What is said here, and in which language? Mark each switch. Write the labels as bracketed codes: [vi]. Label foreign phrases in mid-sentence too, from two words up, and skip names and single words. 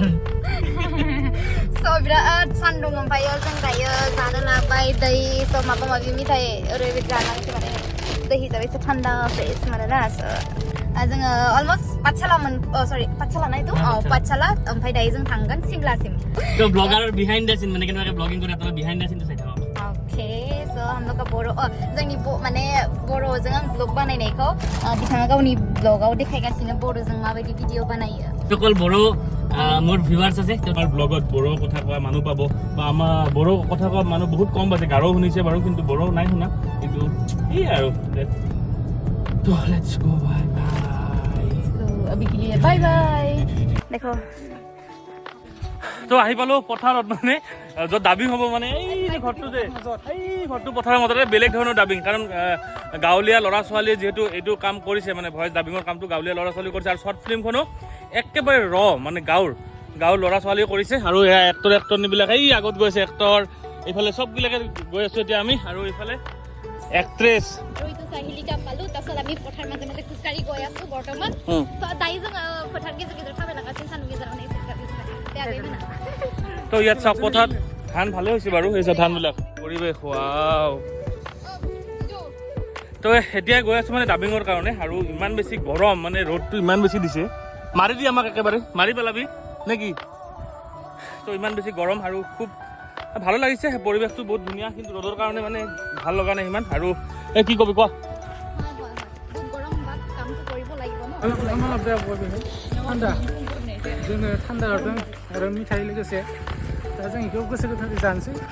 [brx] so बिराद सान्दुं ओमफ्रायो जों दायो जानो लाबाय दै so माबा माबि मिथाइ ओरैबायदि जानांसै माने दै हिसाबै एसे थान्दा फ्रेस मोनोना जोङो अलमस्ट पाठशाला पाठशाला नायथ' पाठशाला ओमफ्राय दायो जों थांगोन सिमलासिम तो ब्लगार [en] behind the scene [brx] माने केनेबाके ब्लगिं करे आरो [en] behind the scene [brx] चाइ थाओ ओके so [hi] हम लोग का [brx] बर' जोंनि माने बर'जों आं ब्लग बानायनायखौ बिथाङा गावनि ब्लगाव देखायगासिनो बर'जों माबायदि भिडिअ बानायो [as] অকল বড়ো মোৰ ভিউৱাৰ্ছ আছে তোমাৰ ব্লগত বড়ো কথা কোৱা মানুহ পাব বা আমাৰ বড়ো কথা কোৱা মানুহ বহুত কম আছে গাৰো শুনিছে বাৰু কিন্তু বড়ো নাই শুনা কিন্তু এই আৰু তো [en] let's go bye bye [hi] so अभी के लिए [en] bye bye [hi] देखो [as] তো আহি পালো পথাৰত মানে য'ত ডাবিং হ'ব মানে এই যে ঘৰটো যে এই ঘৰটো পথাৰৰ মাজতে বেলেগ ধৰণৰ ডাবিং কাৰণ গাঁৱলীয়া ল'ৰা ছোৱালীয়ে যিহেতু এইটো কাম কৰিছে মানে ভইচ ডাবিঙৰ কামটো গাঁৱলীয়া ল'ৰা ছোৱালী কৰিছে আৰু শ্বৰ্ট ফিল্মখনো একেবাৰে মানে গাঁৱৰ ল'ৰা ছোৱালীয়ে কৰিছে আৰু এয়া এক্টৰনীবিলাক এই আগত গৈছে এক্টৰ এইফালে চববিলাকে গৈ আছোঁ এতিয়া আমি আৰু এইফালে এক্ট্ৰেছ এইটো চাহিলিকা পালো তাৰপিছত আমি পথাৰ মাজে মাজে খোজকাঢ়ি গৈ আছোঁ বৰ্তমান [brx] দাই जों फोथार गेजेर गेजेर थाबायलांगासिनो सान्दुं गेजेराव [as] তো ইয়াত চাওক পথাৰত ধান ভালে হৈছে বাৰু এই ধানবিলাক পৰিৱেশ ৱাও তো এতিয়া গৈ আছোঁ মানে ডাবিঙৰ কাৰণে আৰু ইমান বেছি গৰম মানে ৰ'দটো ইমান বেছি দিছে মাৰি দি আমাক একেবাৰে মাৰি পেলাবি নে কি তো ইমান বেছি গৰম আৰু খুব ভালো লাগিছে পৰিৱেশটো বহুত ধুনীয়া কিন্তু ৰ'দৰ কাৰণে মানে ভাল লগা নাই ইমান আৰু এই কি কবি কোৱা গৰম বাট কামটো কৰিব লাগিব ন [brx] ঠান্ডा जोङो थान्दा हरदों आरो मिथाइ लोगोसे दा जों बेखौ गोसो गोथारै जानोसै